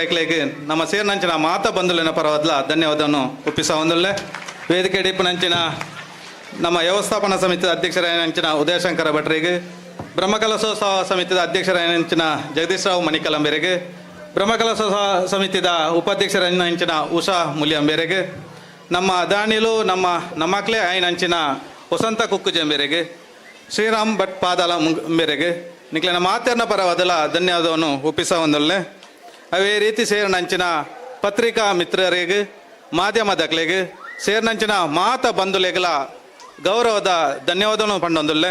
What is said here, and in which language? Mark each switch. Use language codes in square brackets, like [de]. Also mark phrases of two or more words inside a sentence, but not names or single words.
[tcy] ಐಕ್ಲೆಗೆ ನಮ್ಮ ಸೇರ್ನಂಚಿನ ಮಾತ ಬಂಧುಲಿನ ಪರವಾದ್ಲ ಧನ್ಯವಾದವನ್ನು ಒಪ್ಪಿಸ ಒಂದೊಳ್ಳೆ ವೇದಿಕೆ ಡಿಪ್ಪನಂಚಿನ ನಮ್ಮ ವ್ಯವಸ್ಥಾಪನಾ ಸಮಿತಿಯ ಅಧ್ಯಕ್ಷರಾಯನಂಚಿನ ಉದಯಶಂಕರ ಭಟ್ರಿಗೆ, ಬ್ರಹ್ಮಕಲಶೋತ್ಸವ ಸಮಿತಿಯ ಅಧ್ಯಕ್ಷರಾಯನಂಚಿನ ಜಗದೀಶ್ ರಾವ್ ಮಣಿಕಲಂಬೇರೆಗೆ, ಬ್ರಹ್ಮಕಲಶೋತ್ಸವ ಸಮಿತಿಯ ಉಪಾಧ್ಯಕ್ಷರಾಯನಂಚಿನ ಉಷಾ ಮುಲಿಯಂಬೇರೆಗೆ, ನಮ್ಮ ದಾನಿಲು ನಮ್ಮ ಮಕ್ಕಳೇ ಆಯ್ನಂಚಿನ ವಸಂತ ಕುಕ್ಕುಜಂಬೇರೆಗೆ, ಶ್ರೀರಾಮ್ ಭಟ್ ಪಾದಾಲ ಮೇರೆಗೆ ನಿಕ್ಲಿನ ಮಾತೇರ್ನ ಪರವಾದಲ ಧನ್ಯವಾದವನ್ನು ಒಪ್ಪಿಸ ಒಂದೊಳ್ಳೆ. ಅವೇ ರೀತಿ ಸೇರಿನಂಚಿನ ಪತ್ರಿಕಾ ಮಿತ್ರರಿಗೆ, ಮಾಧ್ಯಮದಕ್ಲೆಗೆ ಸೇರಿನಂಚಿನ ಮಾತ ಬಂಧುಲೆಗಳ ಗೌರವದ ಧನ್ಯವಾದವನ್ನು ಪಂಡೊಂದುಳ್ಳೆ.